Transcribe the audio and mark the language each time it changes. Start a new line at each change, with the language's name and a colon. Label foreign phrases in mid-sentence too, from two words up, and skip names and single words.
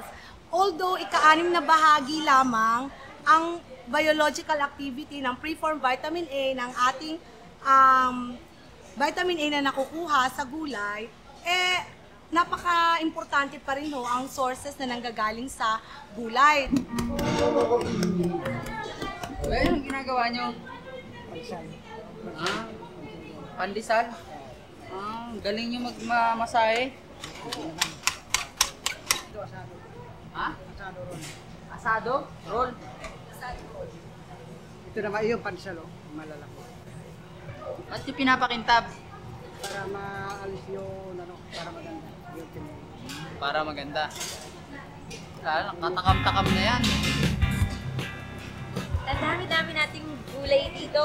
Filipino: Although ika-6 na bahagi lamang ang
English: biological activity
Filipino: ng
English: preformed vitamin A
Filipino: ng ating
English: vitamin A
Filipino: na nakukuha sa gulay, napaka-importante pa rin ho ang sources na nanggagaling sa gulay. Anong ginagawa nyo? Pandesal. Pandesal? Galing nyo magmasahe. Ito, asado. Ha? Asado roll. Asado? Roll? Asado roll. Ito naman yung pandesal, malalaki. At yung pinapakintab? Para maalis yung, para maganda. Para maganda. Katakam-takam na yan. Ang dami-dami nating gulay dito.